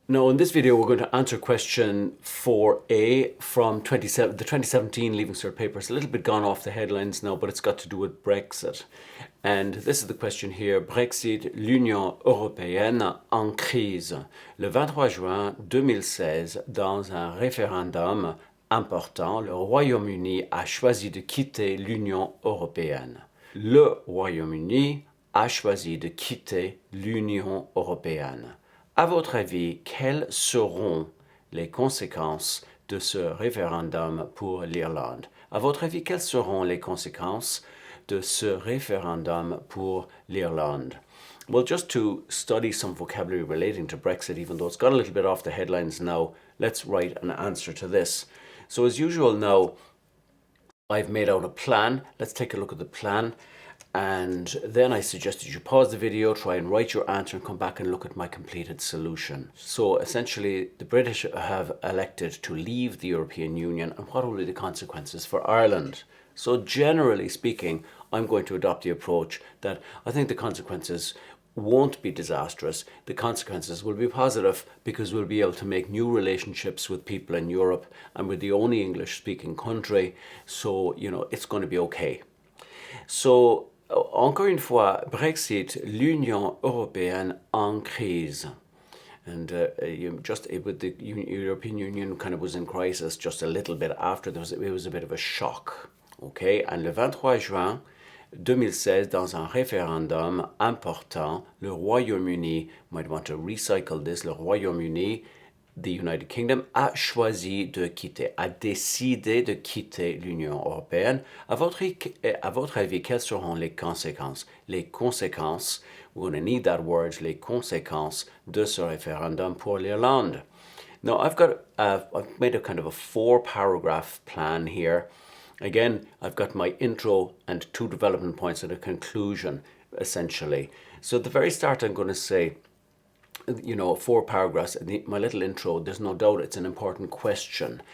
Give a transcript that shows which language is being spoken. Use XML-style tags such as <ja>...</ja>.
<en>Now, in this video, we're going to answer question 4a from the 2017 Leaving Cert paper. It's a little bit gone off the headlines now, but it's got to do with Brexit. And this is the question here.</en> <fr>Brexit, l'Union européenne en crise. Le 23 juin 2016, dans un référendum important, le Royaume-Uni a choisi de quitter l'Union européenne. Le Royaume-Uni a choisi de quitter l'Union européenne. À votre avis, quelles seront les conséquences de ce référendum pour l'Irlande? À votre avis, quelles seront les conséquences de ce référendum pour l'Irlande?</fr> <en>Well, just to study some vocabulary relating to Brexit, even though it's got a little bit off the headlines now, let's write an answer to this. So as usual now, I've made out a plan. Let's take a look at the plan. And then I suggest that you pause the video, try and write your answer and come back and look at my completed solution. So essentially, the British have elected to leave the European Union, and what will be the consequences for Ireland? So generally speaking, I'm going to adopt the approach that I think the consequences won't be disastrous. The consequences will be positive because we'll be able to make new relationships with people in Europe, and we're the only English-speaking country, so, it's going to be okay.</en> <fr>So, encore une fois, Brexit, l'Union européenne en crise.</fr> <en>And with the European Union kind of was in crisis just a little bit after. It was a bit of a shock. Okay?</en> <fr>And le 23 juin 2016, dans un référendum important, le Royaume-Uni,</fr> <en>might want to recycle this,</en> <fr>le Royaume-Uni,</fr> <en>the United Kingdom,</en> <fr>a choisi de quitter, a décidé de quitter l'Union européenne. À votre avis, quelles seront les conséquences? Les conséquences,</fr> <en>we're going to need that word,</en> <fr>les conséquences de ce référendum pour l'Irlande.</fr> <en>Now, I've made a kind of a 4-paragraph plan here. Again, I've got my intro and 2 development points and a conclusion, essentially. So at the very start, I'm going to say, 4 paragraphs, my little intro, there's no doubt it's an important question.</en>